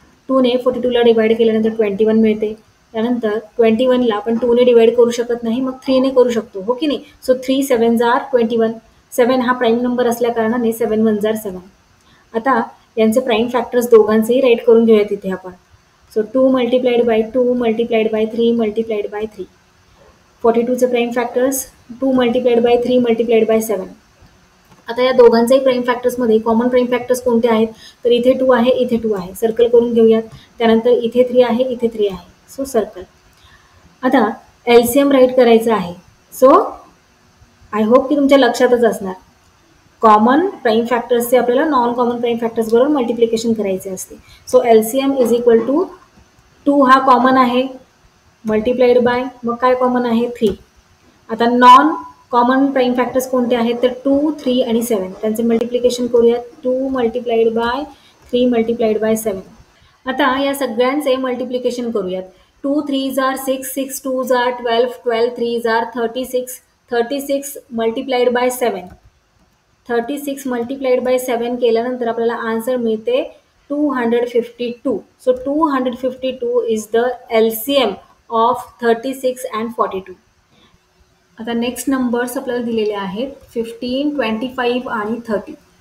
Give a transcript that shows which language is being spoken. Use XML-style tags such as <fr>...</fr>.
<mr>2ने 42ला divide केल्यानंतर 21 मिळते. त्यानंतर 21ला आपण 2ने डिवाइड करू शकत नाही, मग 3ने करू शकतो, हो की नाही. सो 3 7 जार 21. 7 हा प्राईम नंबर असल्या कारणाने 7 1 जार 7. आता यांचे प्राईम फॅक्टर्स दोघांचेही राईट करून घेऊया तिथे आपण. So 2 multiplied by 2 multiplied by 3 multiplied by 3. 42चे prime factors 2 multiplied by 3 multiplied by 7. आता या दोघांचाही प्राईम फॅक्टर्समध्ये कॉमन प्राईम फॅक्टर्स कोणते आहेत? तर इथे 2 आहे, इथे 2 आहे. सर्कल करून घेऊयात. त्यानंतर इथे 3 आहे, इथे 3 आहे. So circle. आता LCM राईट करायचं आहे.</mr> <en>so I hope</en> <mr>की तुमच्या लक्षातच असणार. कॉमन प्राईम फॅक्टर्सचे आपल्याला नॉन कॉमन प्राईम फॅक्टर्स बरोबर मल्टिप्लिकेशन करायचे असते.</mr> <en>so LCM is equal to 2</en> <mr>हा कॉमन आहे, मल्टिप्लाइड बाय मग काय कॉमन आहे? 3. आता नॉन कॉमन प्राईम फॅक्टर्स कोणते आहेत? तर 2 3 आणि 7. त्यांचे मल्टिप्लिकेशन करूयात. 2 मल्टिप्लाइड बाय 3 मल्टिप्लाइड बाय 7. आता या सगळ्यांचे मल्टिप्लिकेशन करूयात. 2 3 जार 6, 6 2 जार 12, 12 3 जार 36, 36 मल्टिप्लाइड बाय 7. 36 मल्टिप्लाइड बाय 7 केल्यानंतर आपल्याला आन्सर मिळते 252.</mr> <en>So 252 is the LCM of 36 and 42.</en> <mr>आता नेक्स्ट नंबर्स आपल्याला दिलेले आहेत 15, 25 आणि 30.</mr>